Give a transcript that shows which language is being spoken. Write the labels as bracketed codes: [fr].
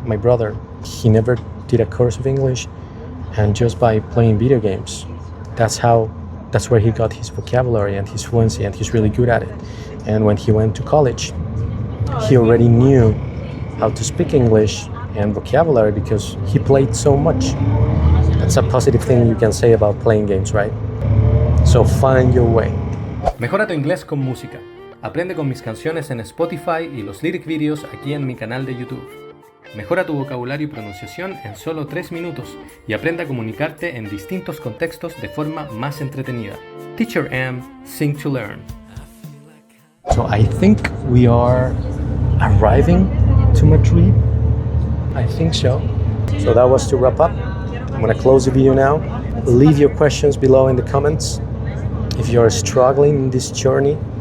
[en] My brother, he never did a course of English, and just by playing video games, that's where he got his vocabulary and his fluency, and he's really good at it. And when he went to college, he already knew how to speak English and vocabulary because he played so much. That's a positive thing you can say about playing games, right? So find your way. [es] Mejora tu inglés con música. Aprende con mis canciones en Spotify y los lyric videos aquí en mi canal de YouTube. Mejora tu vocabulario y pronunciación en solo 3 minutos y aprende a comunicarte en distintos contextos de forma más entretenida. [en] Teacher M, Sing to Learn. So I think we are arriving to Madrid. I think so. So that was to wrap up. I'm gonna close the video now. Leave your questions below in the comments if you're struggling in this journey.